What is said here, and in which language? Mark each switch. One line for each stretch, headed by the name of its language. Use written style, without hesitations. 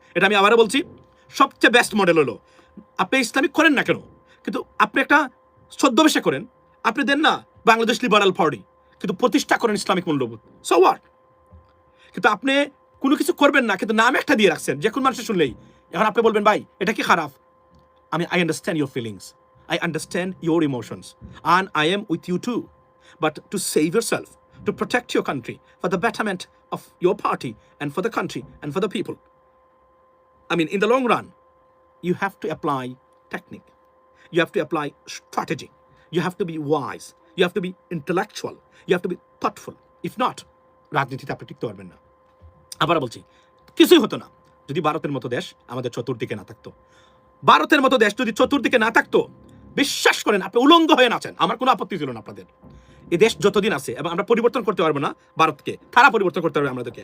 Bangla: এটা আমি আবারও বলছি, সবচেয়ে বেস্ট মডেল হলো আপনি ইসলামিক করেন না কেন, কিন্তু আপনি একটা ছদ্মবেশে করেন, আপনি দেন না বাংলাদেশ লিবারাল পার্টি, কিন্তু প্রতিষ্ঠা করেন ইসলামিক মূল্যবোধ,
English: So what.
Bangla: কিন্তু আপনি কোনো কিছু করবেন না, কিন্তু নাম একটা দিয়ে রাখছেন, যে কোনো মানুষের শুনলেই এখন আপনি বলবেন ভাই এটা কি খারাপ।
English: I understand your feelings, I understand your emotions, and I am with you too. But to save yourself, to protect your country, for the betterment of your party and for the country and for the people, in the long run, you have to apply technique, you have to apply strategy, you have to be wise, you have to be intellectual, you have to be thoughtful. If not,
Bangla: রাজনীতিতে আপনি টিকতে পারবেন না। আবার বলছি, কিছুই হতো না যদি ভারতের মতো দেশ আমাদের চতুর্দিকে না থাকতো। ভারতের মতো দেশ যদি চতুর্দিকে না থাকতো, বিশ্বাস করেন আপনি উলঙ্গ হয়ে নাচেন, আমার কোনো আপত্তি ছিল না আপনাদের। এই দেশ যতদিন আছে এবং আমরা পরিবর্তন করতে পারবো না ভারতকে, তারা পরিবর্তন করতে পারবে আমাদেরকে।